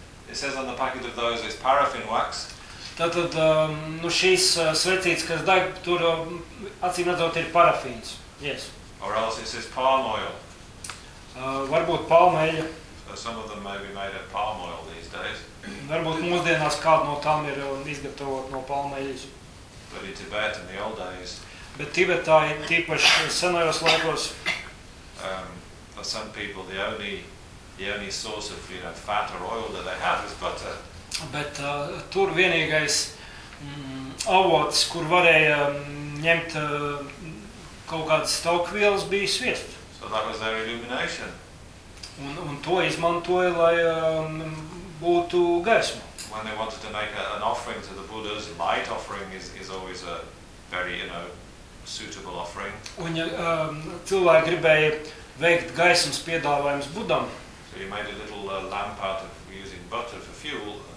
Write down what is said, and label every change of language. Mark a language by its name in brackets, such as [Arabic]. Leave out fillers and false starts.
[English] It says on the packet of those is paraffin wax. [Latvian] Tātad, nu šīs svecītes, kas daļ, tur acīm redzot ir parafīns. [English] Yes. Or else it says palm oil. [Latvian] Varbūt palma eļa. [English] So some of them may be made of palm oil these days. [Latvian] Varbūt mūsdienās kāda no tām ir izgatavot no palma eļas. [English] But in Tibet in the old days. [Latvian] Bet Tibetā ir tīpaši senajos laikos. [English] For some people the only source of, you know, fat or oil that they have is butter. [Latvian] Bet tur vienīgais avots, kur varēja ņemt kaut kādas staukvielas, bija sviests. [English] So that was their illumination. [Latvian] Un to izmantoja, lai būtu gaisma. [English] When they wanted to make an offering to the Buddhas, light offering is always a very, you know, suitable offering. [Latvian] Un cilvēki gribēja veikt gaismas piedāvājumus Budam. [English] So you made a little lamp out of using butter for fuel.